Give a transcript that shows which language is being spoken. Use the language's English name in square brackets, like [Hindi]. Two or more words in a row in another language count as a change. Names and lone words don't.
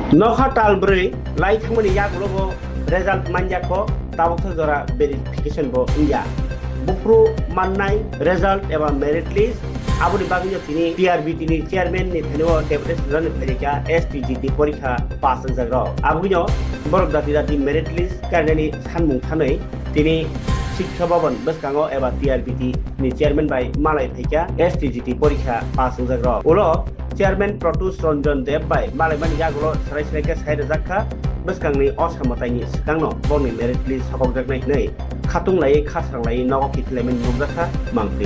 [Kok Borok] Noha talbre lai thangmani yagulobo result manjako tabok jora verification bo india bupro mannai result eba [English] merit list [Kok Borok] abuni bagyo tini TRB tini chairman ni thano [English] deputy president [Kok Borok] pharika STGT porikha pass jagro abunyo borok dati [English] merit list [Kok Borok] karnani sanmung thanai tini শিক্ষা ভবন বেসকাঙ্গ এবা টিআরবিটি নি চেয়ারম্যান বাই মালাই থাইকা এসটিজিটি পরীক্ষা পাস জাগ্র উলো চেয়ারম্যান প্রটুস রঞ্জন দেব বাই মালাইমানি জাগুলো সারাই সারাইকে সাইরে জাখা বেসকাংনি অসামতাইনি সিকাংনো বনি [English] merit list [Kok Borok] সকক জাগনাই नै খাতুং লাই খাসাং লাই নগক কিথলেমেন নুগজাখা মাংতিব